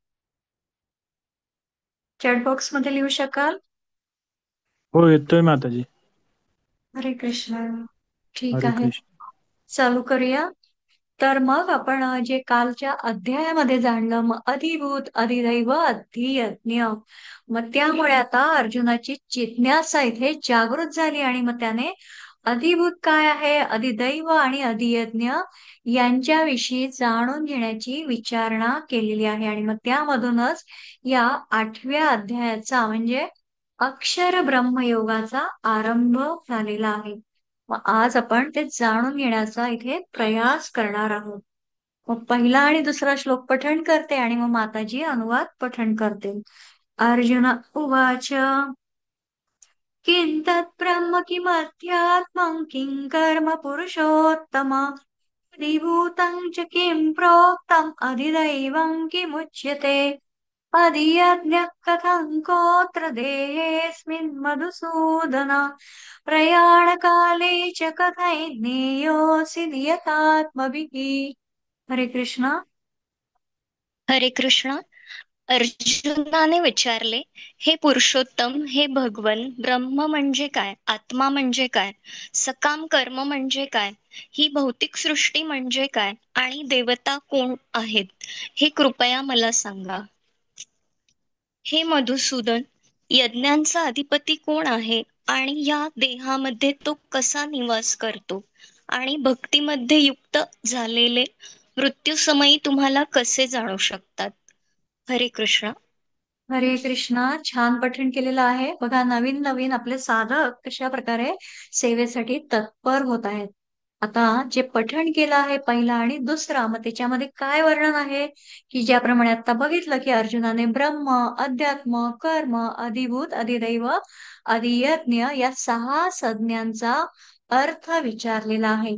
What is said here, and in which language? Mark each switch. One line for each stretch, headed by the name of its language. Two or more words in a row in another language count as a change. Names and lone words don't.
English: chat box
Marathi: मध्ये लिहू शकाल? हो, येतोय माताजी. हरे कृष्ण. ठीक हरे आहे, कृष्ण. चालू करूया. तर मग आपण जे कालच्या अध्यायामध्ये जाणलं, मग अधिभूत अधिदैव अधियज्ञ, मग त्यामुळे आता अर्जुनाची जिज्ञासा इथे जागृत झाली. आणि मग त्याने अधिभूत काय आहे, अधिदैव आणि अधियज्ञ यांच्याविषयी जाणून घेण्याची विचारणा केलेली आहे. आणि मग त्यामधूनच या 8व्या अध्यायाचा म्हणजे अक्षर ब्रह्मयोगाचा आरंभ झालेला आहे. मग आज आपण ते जाणून घेण्याचा इथे प्रयास करणार आहोत. मग पहिला आणि दुसरा श्लोक पठण करते आणि मग माताजी अनुवाद पठण करते.
Sanskrit: अर्जुन उवाच किं तत्ब्रह्म किमध्यात्मं किं कर्म पुरुषोत्तम अधिभूतं च किं प्रोक्तम् अधिदैवं किमुच्यते अधियज्ञः कथं कोऽत्र देहेऽस्मिन् मधुसूदन प्रयाणकाले च कथैर्ज्ञेयोऽसि नियतात्मभिः.
Marathi: हरे कृष्णा. हरे कृष्ण. अर्जुनाने विचारले, हे पुरुषोत्तम, हे भगवन, ब्रह्म म्हणजे काय, आत्मा म्हणजे काय, सकाम कर्म म्हणजे काय, ही भौतिक सृष्टी म्हणजे काय आणि देवता कोण आहेत, हे कृपया मला सांगा. हे मधुसूदन, यज्ञांचा अधिपती कोण आहे आणि या देहामध्ये तो कसा निवास करतो आणि भक्तीमध्ये युक्त झालेले मृत्यूसमयी तुम्हाला कसे जाणू शकतात. हरे कृष्ण. हरे कृष्णा. छान पठण केलेलं आहे बघा. नवीन नवीन आपले साधक कशा प्रकारे सेवेसाठी तत्पर होत आहेत. आता जे पठण केलं आहे पहिला आणि दुसरा, मग त्याच्यामध्ये काय वर्णन आहे, की ज्याप्रमाणे आता बघितलं की अर्जुनाने ब्रह्म, अध्यात्म, कर्म, अधिभूत, अधिदैव, अधियज्ञ या 6 संज्ञांचा अर्थ विचारलेला आहे.